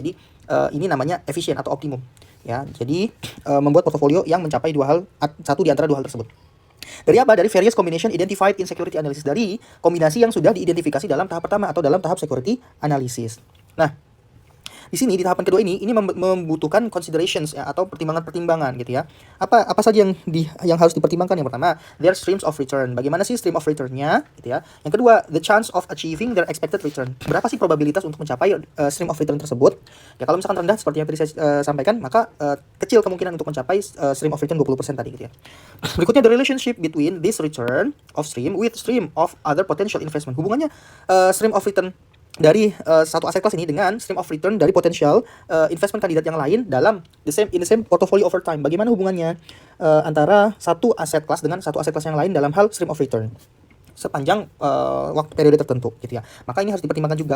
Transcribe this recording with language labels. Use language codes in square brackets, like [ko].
[id] Jadi ini namanya efisien atau optimum ya. Jadi membuat portofolio yang mencapai satu di antara 2 hal tersebut. Dari apa? Dari [en] various combination identified in security analysis, [id] dari kombinasi yang sudah diidentifikasi dalam tahap pertama atau dalam tahap security analysis. Nah, di sini di tahapan kedua ini membutuhkan considerations ya, atau pertimbangan-pertimbangan gitu ya. Apa saja yang harus dipertimbangkan? Yang pertama, [en] their streams of return. [id] Bagaimana sih stream of return-nya gitu ya. Yang kedua, [en] the chance of achieving their expected return. [id] Berapa sih probabilitas untuk mencapai stream of return tersebut? Ya kalau misalkan rendah seperti yang tadi saya sampaikan, maka kecil kemungkinan untuk mencapai stream of return 20% tadi gitu ya. Berikutnya, [en] the relationship between this return of stream with stream of other potential investment. [id] Hubungannya stream of return dari satu aset kelas ini dengan stream of return dari potensial investment kandidat yang lain dalam [en] in the same portfolio over time. [id] Bagaimana hubungannya antara satu aset kelas dengan satu aset kelas yang lain dalam hal stream of return sepanjang waktu periode tertentu gitu ya. Maka ini harus dipertimbangkan juga.